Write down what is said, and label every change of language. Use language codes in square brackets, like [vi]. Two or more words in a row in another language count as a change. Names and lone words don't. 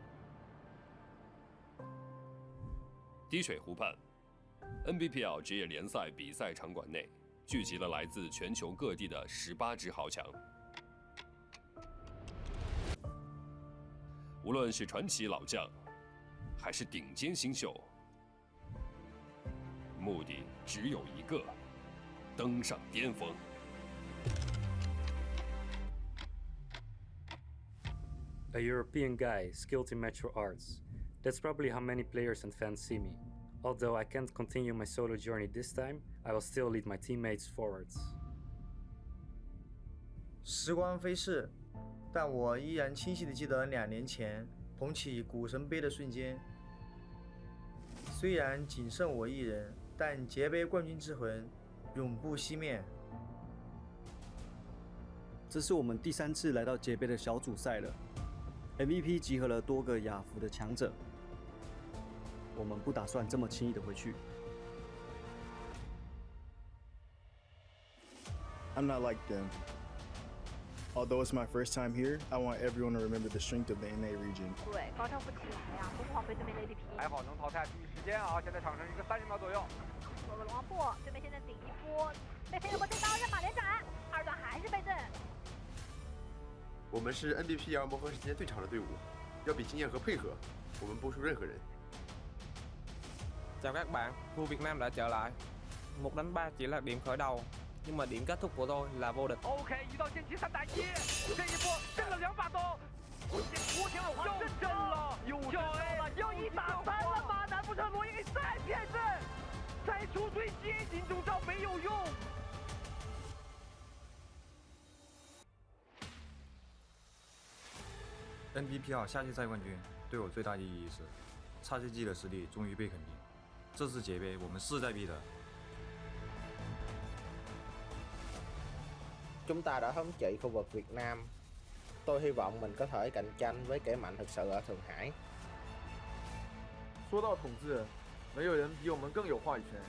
[zh] 滴水湖畔 ，NBPL 职业联赛比赛场馆内聚集了来自全球各地的18支豪强。无论是传奇老将，还是顶尖新秀，目的只有一个：登上巅峰。 [en] A European guy skilled in martial arts. That's probably how many players and fans see me. Although I can't continue my solo journey this time, I will still lead my teammates forwards. [zh] 时光飞逝，但我依然清晰地记得2年前捧起股神杯的瞬间。虽然仅剩我一人，但杰杯冠军之魂永不熄灭。这是我们第3次来到杰杯的小组赛了。 MVP 集合了多个亚服的强者，我们不打算这么轻易的回去。 [en] I'm not like them. Although it's my first time here, I want everyone to remember the strength of the NA region. [zh] 对，高潮不起来呀，疯狂飞对面 ADP。还好能淘汰第一时间啊，现在场上一个30秒左右。做个龙王破，对面现在顶一波，被飞了过这刀让马连斩，2段还是被震。我们是 NBPL 磨合时间最长的队伍，要比经验和配合，我们不输任何人。 [vi] Chào các bạn, vua Việt Nam đã trở lại. 1 đánh 3 chỉ là điểm khởi đầu, nhưng mà điểm kết thúc của tôi là vô địch. [zh] OK， 一到剑姬3打1，这一波震了2把刀，又震了，又震了，要1打3了吗？难不成罗伊给再骗阵？再出追击，金钟罩没有用。 NBPL 夏季赛冠军对我最大的意义是，XGG 的实力终于被肯定。这次杰杯我們勢在必得。 [vi] Chúng ta đã thống trị khu vực Việt Nam. Tôi hy vọng mình có thể cạnh tranh với kẻ mạnh thực sự ở Thượng Hải. [zh] 说到统治，没有人比我们更有话语权。